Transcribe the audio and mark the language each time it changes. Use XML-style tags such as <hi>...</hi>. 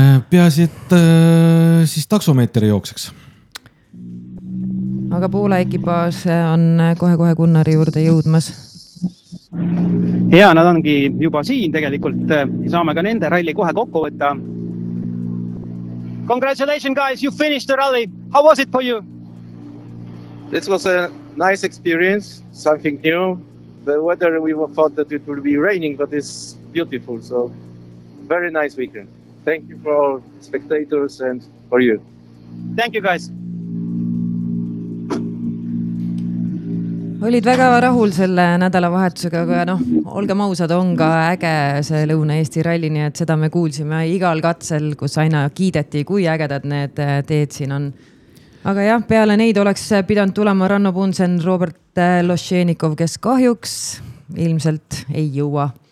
<et>Peasid siis taksomeeteri jookseks. Aga Poola ekipaas on kohe Gunnari juurde jõudmas. Ja nad ongi juba siin tegelikult. Saame ka nende ralli kohe kokku võtta.</et> <en>Congratulations guys, you finished the rally. How was it for you? This was a nice experience, something new. The weather, we thought that it would be raining, but it's beautiful. So, very nice weekend. Thank you for all spectators and for you. Thank you guys.</en> <et>Olid väga rahul selle nädalavahetusega, aga noh, olgem ausad, on ka äge see Lõuna-Eesti ralli, nii et seda me kuulsime igal katsel, kus aina kiideti, kui ägedad need teed siin on. Aga jah, peale neid oleks pidanud tulema Ranno Punsen, Robert Loshenikov, kes kahjuks ilmselt ei jõua.</et>